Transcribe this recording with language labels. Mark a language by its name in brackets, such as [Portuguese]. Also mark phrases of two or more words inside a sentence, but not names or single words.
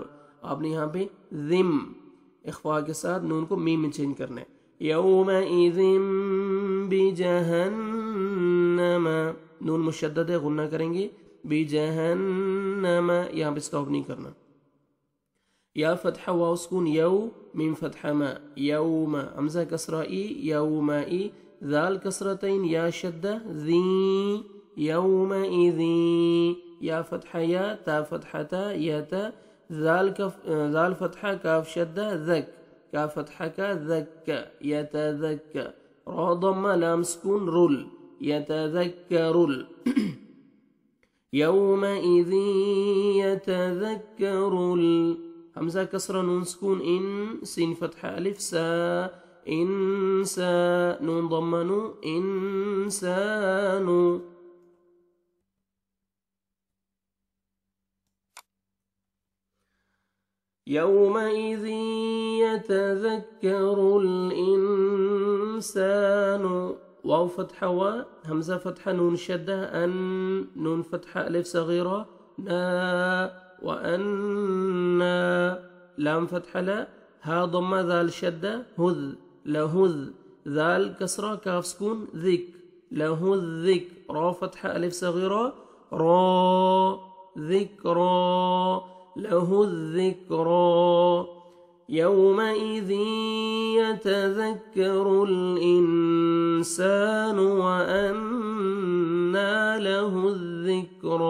[Hindi] आपने यहाँ पे ज़िम इख्फा के साथ नून को मीम में चेंज करना है। [Arabic] يومئذٍ بجهنم, [Hindi] नून मुशद्दद है, गुन्ना करेंगे, बिजहन्नम, यहाँ पे स्टॉप नहीं करना। [Arabic] ياء فتحة واو سكون يو، ميم فتحة ما يوما، همزة كسرة إ يومإ، ذال كسرتين ياء شدة ذٍ يومئذٍ، ياء فتحة يَ، تاء فتحة تَ يَتَ، ذال فتحة كاف شدة ذَكْ، كاف فتحة كَ ذَكَّ يَتَذَكَّ، راء ضمة لام سكون رُلْ يَتَذَكَّرُلْ, يومئذٍ يتذكر, همزة كسرة نون سكون إنْ، سين فتحة ألف سا إنسا، نون ضمة نُ إنسانُ. يومئذٍ يتذكر الإنسانُ, واو فتحة وَ، همزة فتحة نون شدة أنّ، نون فتحة ألف صغيرة نا وأنّى، لام فتحة لَ، هاء ضمة ذال شدة هُذْ لهُذْ, ذال كسرة كاف سكون ذِكْ لهُذِّكْ، راء فتحة ألف صغيرة را ذِكْرى لهُذِّكْرى. يومئذٍ يتذكر الإنسانُ وأنّى له الذكرى.